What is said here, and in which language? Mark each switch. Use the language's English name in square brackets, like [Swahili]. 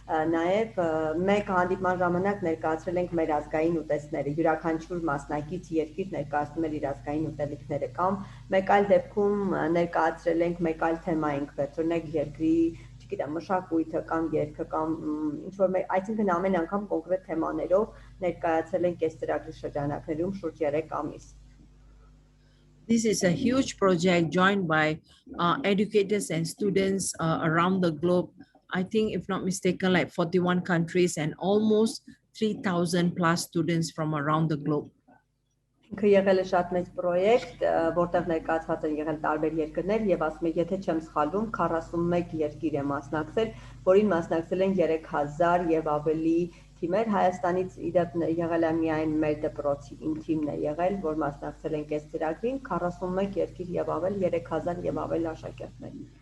[Armenian] նաև մեկ հանդիպման ժամանակ ներկայացրել ենք մեր ազգային ուտեստները, յուրաքանչյուր մասնակից երկիր ներկայացնում էր իր ազգային ուտելիքները, կամ մեկ այլ դեպքում ներկայացրել ենք մեկ այլ թեմա ենք վերցրել երկրի, չգիտեմ, մշակույթը կամ երգը կամ ինչ որ այսինքն ամեն անգամ կոնկրետ թեմաներով ներկայացել ենք այս ծրագրի շրջանակներում շուրջ 3 ամիս։ [English] This is a huge project joined by educators and students around the globe. I think, if not mistaken, like 41 countries and almost 3,000 plus students from around the globe. [Armenian] Ինքը եղել է շատ մեծ պրոյեկտ, որտեղ ներկայացված են եղել տարբեր երկրներ եւ ասում եմ, եթե չեմ սխալվում, 41 երկիր է մասնակցել, որին մասնակցել են 3000 եւ ավելի թիմեր, Հայաստանից իդեպ եղել է միայն մեր դպրոցի իմ թիմն է եղել, որ մասնակցել են այս ծրագրին, 41 երկիր եւ ավել 3000 եւ ավել աշակերտներ։